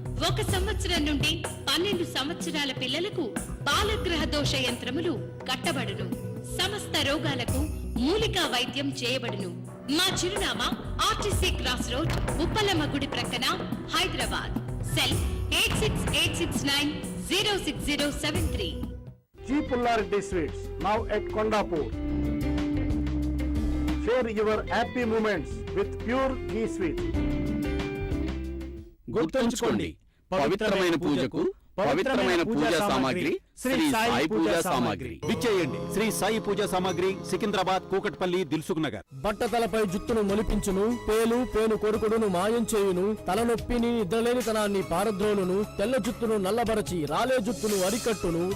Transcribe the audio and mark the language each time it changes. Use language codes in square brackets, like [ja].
[te] 1 సంవత్సరం నుండి 12 సంవత్సరాల పిల్లలకు బాలగ్రహ దోష యంత్రములు కట్టబడును. సమస్త రోగాలకు మూలికా వైద్యం చేయబడును. మా చిరునామా ఆర్టీసీ క్రాస్ రోడ్, ఉప్పలమ్మ గుడి ప్రక్కన, Hyderabad. Cell 8686906073. G. [en] Pullarity Sweets, now at Kondapur. Share your happy moments with pure ghee sweets. [te] గుర్తుంచుకోండి, పవిత్రమైన పూజకు పవిత్రమైన పూజా సామాగ్రి శ్రీ సాయి పూజా సామాగ్రి. విచ్చేయండి శ్రీ సాయి పూజా సామాగ్రి, సికింద్రాబాద్, కూకట్పల్లి, దిల్సుఖ్ నగర్. బట్టతలపై జుత్తును మొలిపించును, పేను కొరుకుడును మాయం చేయును, తలనొప్పిని నిద్రలేనితనాన్ని పారద్రోలును, తెల్ల జుత్తును నల్లబరచి రాలే జుత్తును అరికట్టును.